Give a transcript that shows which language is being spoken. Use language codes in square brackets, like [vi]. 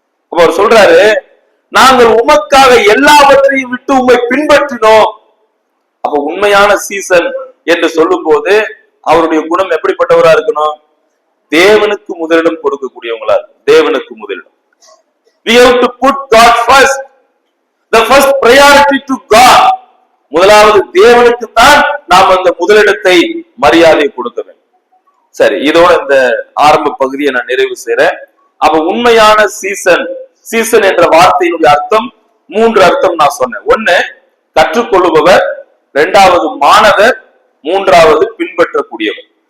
[ta] அப்ப அவர் சொல்றாரு, நாங்கள் உமக்காக எல்லாவற்றையும் விட்டு உம்மை பின்பற்றினோம். அப்ப உண்மையான சீசன் என்று சொல்லும் போது அவருடைய குணம் எப்படிப்பட்டவரா இருக்கணும்? தேவனுக்கு முதலிடம் கொடுக்கக்கூடியவங்களா இருக்கும். தேவனுக்கு முதலிடம். [en] We have to put God first. The first priority to God. [ta] முதலாவது தேவனுக்கு தான் நாம் அந்த முதலிடத்தை மரியாதை கொடுக்க வேண்டும். சரி, இதோட இந்த ஆரம்ப பகுதியை நான் நிறைவு செய்றேன். அப்ப உண்மையான சீசன், சீசன் என்ற வார்த்தையினுடைய அர்த்தம் 3 அர்த்தம் நான் சொன்னேன். 1 கற்றுக்கொள்ளுபவர், 2வது மாணவர், 3வது பின்பற்றக்கூடியவர்.